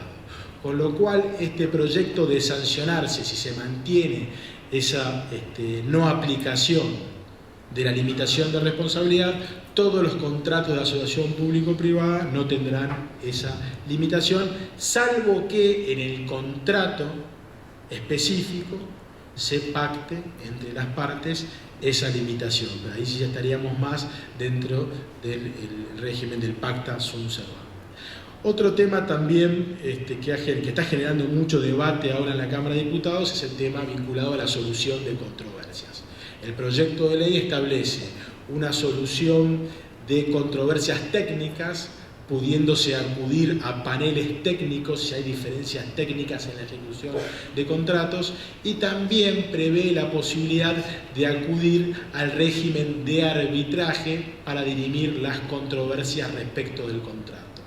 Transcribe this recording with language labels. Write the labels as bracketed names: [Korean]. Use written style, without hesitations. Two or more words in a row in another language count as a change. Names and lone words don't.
[Spanish] Con lo cual este proyecto de sancionarse si se mantiene esa no aplicación de la limitación de responsabilidad, todos los contratos de asociación público-privada no tendrán esa limitación, salvo que en el contrato específico se pacte entre las partes esa limitación. Pero ahí sí ya estaríamos más dentro del régimen del [Latin] pacta sunt servanda. [Spanish] Otro tema también que está generando mucho debate ahora en la Cámara de Diputados es el tema vinculado a la solución de controversias. El proyecto de ley establece una solución de controversias técnicas, pudiéndose acudir a paneles técnicos si hay diferencias técnicas en la ejecución de contratos, y también prevé la posibilidad de acudir al régimen de arbitraje para dirimir las controversias respecto del contrato.